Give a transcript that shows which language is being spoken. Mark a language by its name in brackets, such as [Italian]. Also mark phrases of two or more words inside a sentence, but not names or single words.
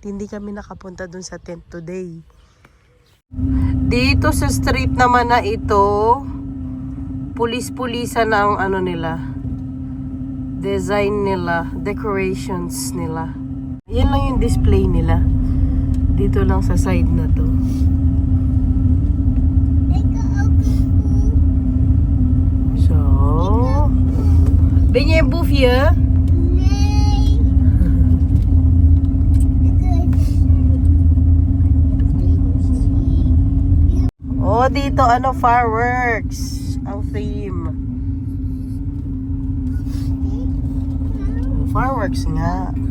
[Filipino] Hindi kami nakapunta doon sa tent today. Dito sa street naman na ito, pulis-pulisan na ang nila. Design nila, decorations nila. Yan lang yung display nila. Dito lang sa side na to. So, [Dutch] ben je een boefje? Nee. [Filipino] Oh, dito fireworks ang theme. Fireworks nga.